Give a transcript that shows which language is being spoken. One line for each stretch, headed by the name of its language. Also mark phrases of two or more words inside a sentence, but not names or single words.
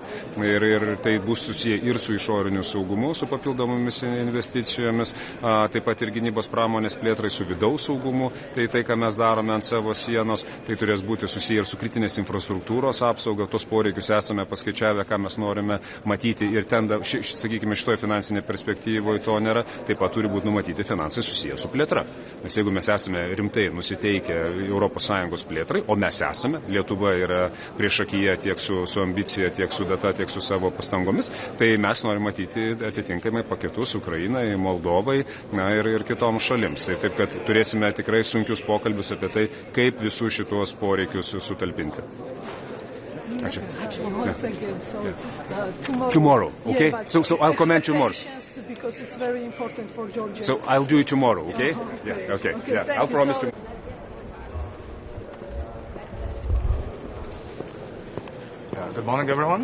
Lithuanian: Ir tai bus susiję ir su išoriniu saugumu, su papildomomis investicijomis, taip pat ir gynybos pramonės plėtrai, su vidaus saugumu. Tai, ką mes darome ant savo sienos, tai turės būti susiję ir su kritinės infrastruktūros apsauga. Tos poreikius esame paskaičiavę, ką mes norime matyti, ir ten, sakykime, šitoje finansinėje perspektyvoje to nėra. Taip pat turi būti numatyti finansai susiję su plėtra. Nes jeigu mes esame rimtai nusiteikę ES plėtrai, o mes esame, Lietuva yra priešakyje tiek su ambicija, tiek su data, tiek su savo pastangomis, tai mes norime matyti atitinkamai paketus Ukrainai, Moldovai ir kitoms šalims. Taip kad turėsime tikrai sunkius pokalbius apie tai, kaip visus šitos poreikius sutalpinti.
English: Ačiū. Tomorrow, okay? So I'll comment tomorrow. Because it's very important for Georgia. So I'll do it tomorrow, okay? Yeah, okay. Yeah, I'll promise to. Good morning, everyone.